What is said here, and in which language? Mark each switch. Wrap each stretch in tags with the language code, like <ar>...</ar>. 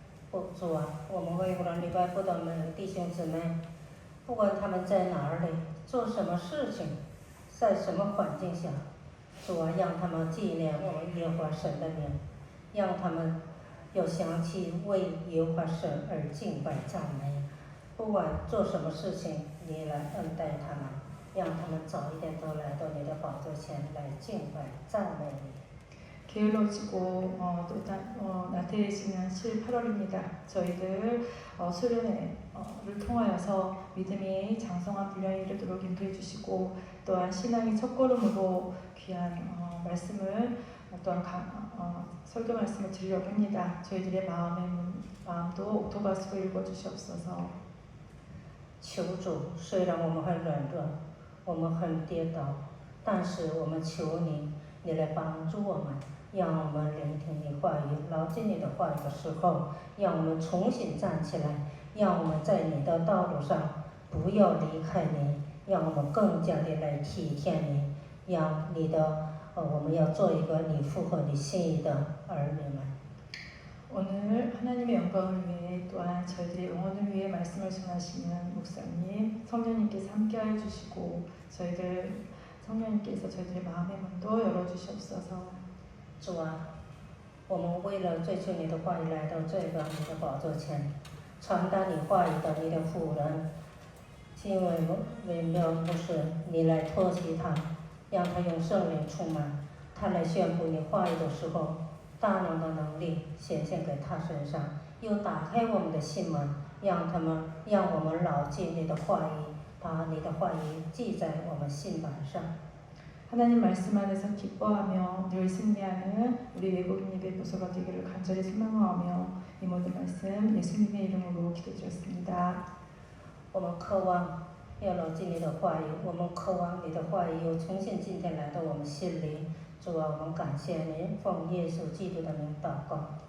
<zh>主啊，我们为了礼拜不到的弟兄姊妹，不管他们在哪里，做什么事情，在什么环境下，主啊，让他们纪念我们耶和华神的名，让他们要想起为耶和华神而敬拜赞美。不管做什么事情，你来恩待他们，让他们早一点都来到你的宝座前来敬拜赞美你。</zh> <ko>게을러지고 나태해지는 7, 8월입니다. 저희들 수련회를 통하여서 믿음이 장성한 분량에 이르도록 인도해 주시고 또한 신앙의 첫걸음으로 귀한 말씀을 또한 설교 말씀을 드리려고 합니다. 저희들의 마음도 옥토바스로 읽어주시옵소서.</ko> <zh>求主，虽然我们很软弱，我们很跌倒，但是我们求你，你来帮助我们。让我们聆听你话语，牢记你的话语的时候，让我们重新站起来，让我们在你的道路上不要离开你，让我们更加的来体贴你，让你的我们要做一个你符合你心意的儿女们。</zh> <ko>오늘 하나님의 영광을 위해 또한 저희들의 영혼을 위해 말씀을 전하시는 목사님, 성령님께서 함께하여 주시고 성령님께서 저희들의 마음의 문도 열어주시옵소서.</ko> <zh>主啊，我们为了追求你的话语来到这个你的宝座前，传达你话语的你的妇人，因为不是你来托起他，让他用圣灵充满，他来宣布你话语的时候，大能的能力显现给他身上，又打开我们的心门，让我们牢记你的话语，把你的话语记在我们心板上。</zh> <ko>하나님 말씀 안에서 기뻐하며 늘 승리하는 우리 외국인 예배 부서가 되기를 간절히 소망하며 이 모든 말씀 예수님의 이름으로 기도드렸습니다.</ko> <zh>我们渴望要牢记你的话语，我们渴望你的话语又重新今天来到我们心里。主啊，我们感谢你，奉耶稣基督的名祷告，</zh>